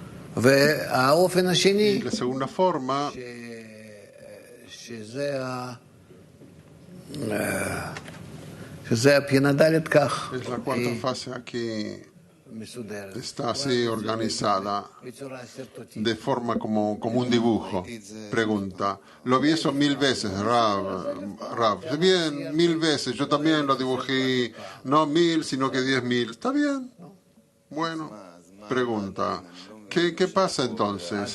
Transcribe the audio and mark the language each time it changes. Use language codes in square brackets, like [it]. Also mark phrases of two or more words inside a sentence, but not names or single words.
[he] והאופן [es] Y [he] השני, [es] la segunda forma [he] שזה הפינה ד' כך, [es] es la cuarta fase aquí. [he] מסודרת. [es] Está así organizada [he] בצורה סרטוטית. [es] de forma como un dibujo. Pregunta, lo vi eso 1000 veces, Rav. Bien, 1000 veces. Yo también lo dibujé, no 1000, sino que 10.000. Está bien. Bueno, pregunta, ¿qué pasa entonces?